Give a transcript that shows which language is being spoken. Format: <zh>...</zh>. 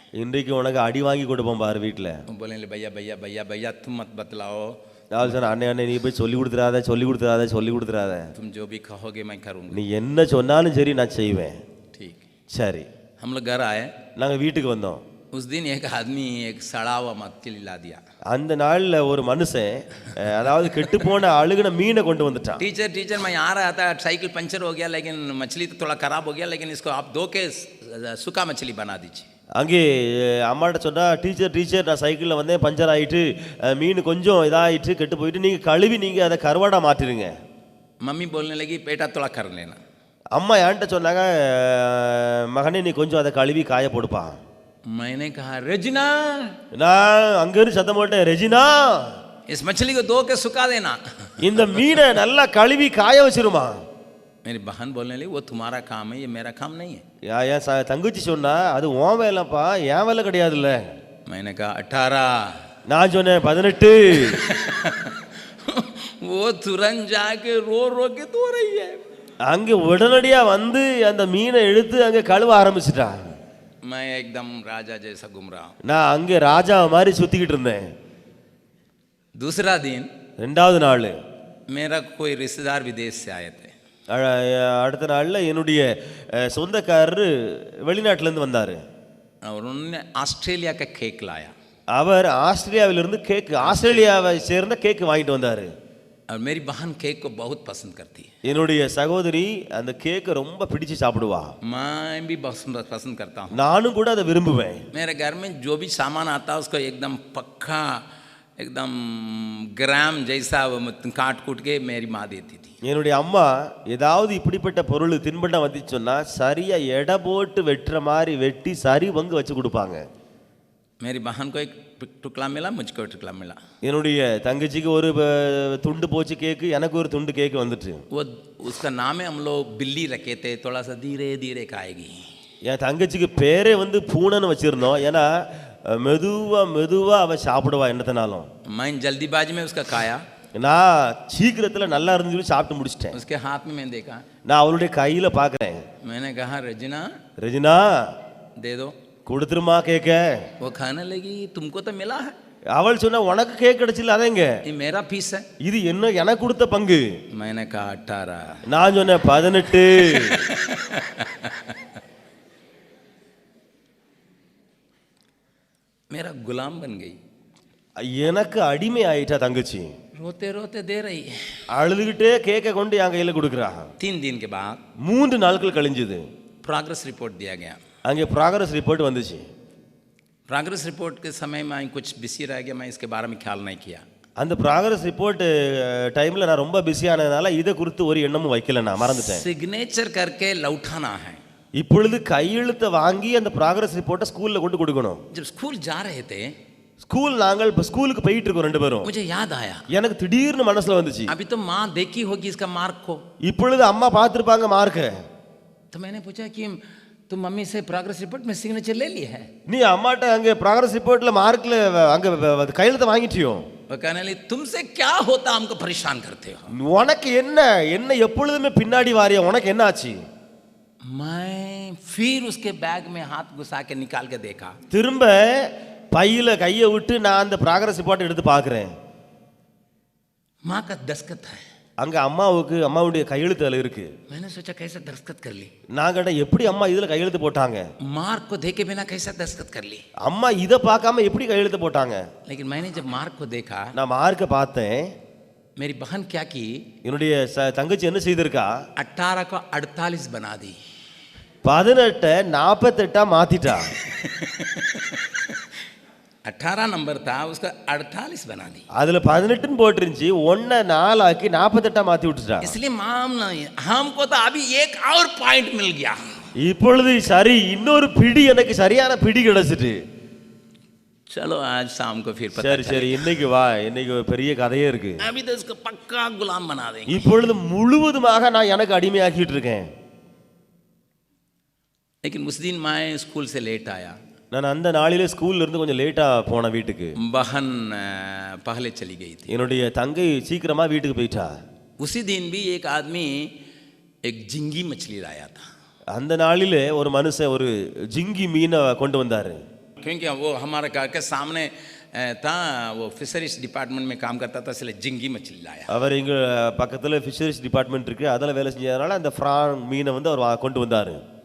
<ta>இன்றைக்கு உனக்கு அடி வாங்கி கொடுப்போம் பாரு வீட்டில்.</ta> <hi>बोले भैया भैया भैया भैया तुम मत बतलाओ.</hi> <ta>நான் சொன்னேன், அண்ணே அண்ணே நீ போய் சொல்லி கொடுத்துறாத சொல்லி கொடுத்துறாத சொல்லி கொடுத்துறாத,</ta> <hi>तुम जो भी कहोगे मैं करूँगी.</hi> <ta>நீ என்ன சொன்னாலும் சரி நான் செய்வேன்.</ta> <hi>ठीक.</hi> <ta>சரி.</ta> <hi>हम लोग घर आए.</hi> <ta>நாங்கள் வீட்டுக்கு வந்தோம்.</ta> <hi>उस दिन एक आदमी एक सड़ा हुआ मछली ला दिया.</hi> <ta>அந்த நாளில் ஒரு மனுஷன் அதாவது கெட்டு போன அழுகின மீனை கொண்டு வந்துட்டான்.</ta> <hi>टीचर मैं आ रहा था, साइकिल पंचर हो गया लेकिन मछली तो थोड़ा खराब हो गया, लेकिन इसको आप धो के सूखा मछली बना दीजिए.</hi> <ta>அங்கே அம்மாட்ட சொன்னா, டீச்சர் நான் சைக்கிளில் வந்தேன், பஞ்சர் ஆகிட்டு மீன் கொஞ்சம் இதாகிட்டு கெட்டு போயிட்டு நீங்கள் கழுவி நீங்கள் அதை கருவாடாக மாற்றிடுங்க.</ta> <hi>मम्मी बोलने लगी बेटा थोड़ा कर लेना.</hi> <ta>அம்மா என்கிட்ட சொன்னாங்க, மகனே நீ கொஞ்சம் அதை கழுவி காய போடுப்பா.</ta> <hi>मैंने कहा रेजिना,</hi> <ta>நான் அங்கிருந்து சத்தம் போட்டேன், ரெஜினா</ta> <hi>इस मछली को धो के सुखा देना.</hi> <ta>இந்த மீனை நல்லா கழுவி காய வச்சிருமா.</ta> <hi>मेरी बहन बोलने लगी वो तुम्हारा काम है, ये मेरा काम नहीं है.</hi> <ta>என் தங்கச்சி சொன்னா, அது உன் வேலைப்பா, என் வேலை கிடையாதுல்ல.</ta> <hi>मैंने कहा 18.</hi> <ta>நான் சொன்னேன் 18.</ta> <hi>वो तुरंत जाके रो के धो रही है.</hi> <ta>அங்கே உடனடியா வந்து அந்த மீனை எடுத்து அங்கே கழுவ ஆரம்பிச்சிட்டான்.</ta> <hi>मैं एकदम राजा जैसा घूम रहा हूँ.</hi> <ta>நான் அங்கே ராஜா மாதிரி சுத்திக்கிட்டு இருந்தேன்.</ta> <hi>दूसरा दिन</hi> <ta>ரெண்டாவது நாள்</ta> <hi>मेरा कोई रिश्तेदार विदेश से आए थे.</hi> <ta>அடுத்த நாளில் என்னுடைய சொந்தக்காரர் வெளிநாட்டிலேருந்து வந்தார்.</ta> <hi>और उन्होंने ऑस्ट्रेलिया का केक लाया.</hi> <ta>அவர் ஆஸ்திரேலியாவிலிருந்து ஆஸ்திரேலியாவை சேர்ந்த கேக் வாங்கிட்டு வந்தார்.</ta> <hi>और मेरी बहन केक को बहुत पसंद करती है.</hi> <ta>என்னுடைய சகோதரி அந்த கேக்கை ரொம்ப பிடிச்சு சாப்பிடுவா.</ta> <hi>मैं भी बहुत पसंद करता हूँ.</hi> <ta>நானும் கூட அதை விரும்புவேன்.</ta> <hi>मेरे घर में जो भी सामान आता है उसको एकदम पक्का एकदम ग्राम जैसा काट कूट के मेरी माँ देती थी.</hi> <ta>என்னுடைய அம்மா ஏதாவது இப்படிப்பட்ட பொருள் தின்பண்டம் வந்துச்சு சொன்னா சரியா எடை போட்டு வெட்டுற மாதிரி வெட்டி சரி பங்கு வச்சு கொடுப்பாங்க.</ta> <hi>मेरी बहन को एक टुकड़ा मिला, मुझको एक टुकड़ा मिला।</hi> <ta>என்னுடைய தங்கச்சிக்கு ஒரு துண்டு போச்சு கேக்கு, எனக்கு ஒரு துண்டு கேக்கு வந்துட்டு.</ta> <hi>वो उसका नाम है, हम लोग बिल्ली रखे थे, थोड़ा सा धीरे धीरे खाएगी।</hi> <ta>என் தங்கச்சிக்கு பேரே வந்து பூனைன்னு வச்சிருந்தோம். ஏன்னா மெதுவா மெதுவா அவ சாப்பிடுவா என்னத்தனாலும்.</ta> <hi>मैं जल्दीबाजी में उसका खाया,</hi> <ta>நான் சீக்கிரத்துல நல்லா இருந்து சொல்லி சாப்பிட்டு முடிச்சிட்டேன்.</ta> <hi>उसके हाथ में मैं देखा,</hi> <ta>நான் அவளுடைய கையில பாக்குறேன்.</ta> <hi>मैंने कहा रजना</hi> <ta>ரெஜினா</ta> <hi>दे दो,</hi> <ta>கொடுத்துருமா கேக்க.</ta> <hi>वो खाने लगी। तुमको तो मिला है,</hi> <ta>அவள் சொன்னா உனக்கு கேக் கிடைச்சில, அதேங்க</ta> <hi>ये मेरा पीस है।</hi> <ta>இது என்ன எனக்கு கொடுத்த பங்கு.</ta> <hi>मैंने कहा 18।</hi> <ta>நான் சொன்னேன் 18.</ta> <hi>मेरा गुलाम बन गई,</hi> <ta>எனக்கு அடிமை ஆயிட்டா தங்கச்சி.</ta> <hi>रोते रोते दे रही है।</hi> <ta>அழுதுகிட்டே கேக்க கொண்டு என் கையில கொடுக்குறா.</ta> <hi>3 दिन के बाद</hi> <ta>3 நாட்கள் கழிஞ்சது.</ta> <hi>प्रोग्रेस रिपोर्ट दिया गया।</hi> <ta>அங்கே ப்ராக்ரஸ் ரிப்போர்ட் வந்துச்சு.</ta> <hi>प्रोग्रेस रिपोर्ट के समय में कुछ बिजी रह गया, मैं इसके बारे में ख्याल नहीं किया।</hi> <ta>அந்த ப்ராக்ரஸ் ரிப்போர்ட் டைம்ல நான் ரொம்ப பிஸியானதுனால இதை குறித்து ஒரு எண்ணமும் வைக்கல, நான் மறந்துட்டேன்.</ta> <hi>सिग्नेचर करके लौटाना है।</hi> <ta>இப்பொழுது கையெழுத்தை வாங்கி அந்த ப்ராக்ரஸ் ரிப்போர்ட்டை ஸ்கூல்ல கொண்டு கொடுக்கணும்.</ta> <hi>जब स्कूल जा रहे थे,</hi> <ta>நாங்கள் இப்போ ஸ்கூலுக்கு போயிட்டு இருக்கோம் ரெண்டு பேரும்.</ta> <hi>मुझे याद आया,</hi> <ta>எனக்கு திடீர்னு மனசுல வந்துச்சு,</ta> <hi>अभी तो माँ देखी होगी इसका मार्क को।</hi> <ta>இப்பொழுது அம்மா பார்த்திருப்பாங்க மார்க்க.</ta> <hi>तो मैंने पूछा कि तुम मम्मी से प्रोग्रेस रिपोर्ट में सिग्नेचर ले ली है?</hi> <ta>நீ அம்மாட்ட அங்கே ப்ராக்ரஸ் ரிப்போர்ட்ல மார்க்ல அங்க கையெழுத்தை வாங்கிட்டியோ?</ta> <hi>वो कहने लगी तुमसे क्या होता, हमको परेशान करते हो।</hi> <ta>உனக்கு என்ன என்ன எப்பொழுதுமே பின்னாடி வாரியா, உனக்கு என்ன ஆச்சு?</ta> <hi>मैं फिर उसके बैग में हाथ घुसा के निकाल के देखा,</hi> <ta>திரும்ப பையில கையை விட்டு நான் அந்த ப்ராக்ரஸ் ரிப்போர்ட் எடுத்து பார்க்கிறேன்.</ta> <hi>माँ का दस्तखत है।</hi> <ta>அங்க அம்மாவுடைய கையெழுத்து அதுல இருக்கு.</ta> <hi>मैंने सोचा कैसे दस्तखत कर ली।</hi> <ta>நான் கேட்டேன் எப்படி அம்மா இதுல கையெழுத்து போட்டாங்க?</ta> <hi>मार्क को देखे बिना कैसे दस्तखत कर ली।</hi> <ta>அம்மா இத பார்க்காம எப்படி கையெழுத்து போட்டாங்க?</ta> <hi>लेकिन मैंने जब मार्क को देखा,</hi> <ta>நான் மார்க்க பார்த்தேன்.</ta> <hi>मेरी बहन क्या की,</hi> <ta>என்னுடைய தங்கச்சி என்ன செய்திருக்கா?</ta> <hi>18 को 48 बना दी।</hi> <ta>18 48 மாத்திட்டா.</ta> <hi>18 नंबर था, उसका 48 बना दी।</hi> <ta>அதுல 18 போட்டுருந்துச்சு, 1 4 ஆக்கி 48 மாத்தி விட்டுட்டா.</ta> <hi>इसलिए माम हमको तो अभी एक और पॉइंट मिल गया।</hi> <ta>இப்பொழுது சரி, இன்னொரு பிடி எனக்கு சரியான பிடி கிடைச்சிட்டு.</ta> <hi>चलो आज शाम को फिर पता</hi> <ta>சரி சரி இன்னைக்கு வா, இன்னைக்கு ஒரு பெரிய கதையே இருக்கு.</ta> <hi>अभी तो इसको पक्का गुलाम बना देंगे।</hi> <ta>இப்பொழுது முழுவதுமாக நான் எனக்கு அடிமையாக்கிட்டு இருக்கேன்.</ta> <hi>लेकिन उस दिन मैं स्कूल से लेट आया।</hi> <ta>நான் அந்த நாளிலே ஸ்கூல்ல இருந்து கொஞ்சம் லேட்டா போன வீட்டுக்கு.</ta> <hi>बहन पहले चली गई थी।</hi> <ta>என்னுடைய தங்கை சீக்கிரமா வீட்டுக்கு போயிட்டா.</ta> <hi>उसी दिन भी एक आदमी एक झिंगी मछली लाया था।</hi> <ta>அந்த நாளிலே ஒரு மனுஷன் ஒரு ஜிங்கி மீனை கொண்டு வந்தாரு.</ta> <hi>क्योंकि वो हमारे घर के सामने था, वो फिशरीज डिपार्टमेंट में काम करता था, इसलिए झिंगी मछली लाया।</hi> <ta>அவர் இங்க பக்கத்துல ஃபிஷரிஸ் டிபார்ட்மெண்ட் இருக்கு, அதில் வேலை செஞ்சதுனால அந்த ஃப்ரான் மீனை வந்து அவர் கொண்டு வந்தாரு.</ta>